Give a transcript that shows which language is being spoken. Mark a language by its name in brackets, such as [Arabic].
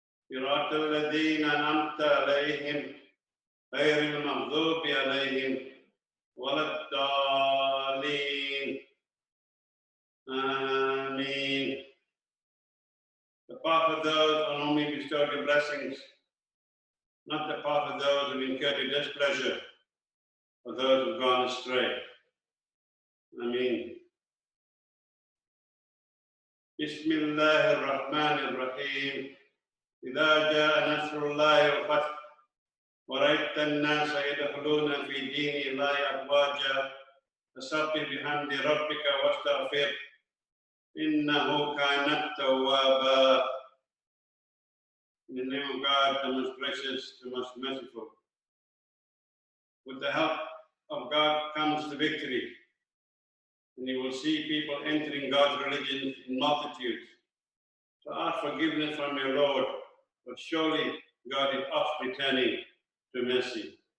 [Arabic] Sirat al-ladhina an'amta alayhim, غير المغضوب عليهم ولا الضالين. Ameen. [English] The path of those on whom we bestowed your blessings, not the path of those who incurred your displeasure, or those who have gone astray. [Arabic] Ameen. Bismillahir Rahmanir Rahim. إذا جاء نصر الله والفتح ورأيت الناس يدخلون في دين الله أفواجا فسبح بحمد ربك واستغفر إنه كان توابا. [English] In the name of God, the most gracious, the most merciful. With the help of God comes the victory, and you will see people entering God's religion in multitudes. So ask forgiveness from your Lord, but surely God is oft returning to mercy.